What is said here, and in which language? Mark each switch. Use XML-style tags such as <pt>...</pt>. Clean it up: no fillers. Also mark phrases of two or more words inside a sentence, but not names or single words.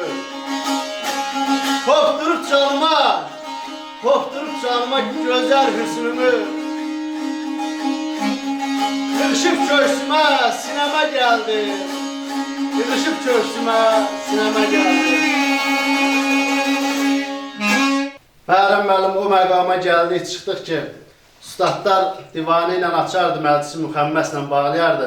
<tr>Korkturup canıma güzel hüsnümü.</tr> <az>Yığışıp köşsüme sineme geldi. Yığışıp köşsüme sineme geldi. Bəhram müəllim o məqama gəldik, çıxdıq ki, ustadlar divanı ilə açardı, məclisi müxəmməslə bağlayardı.</az>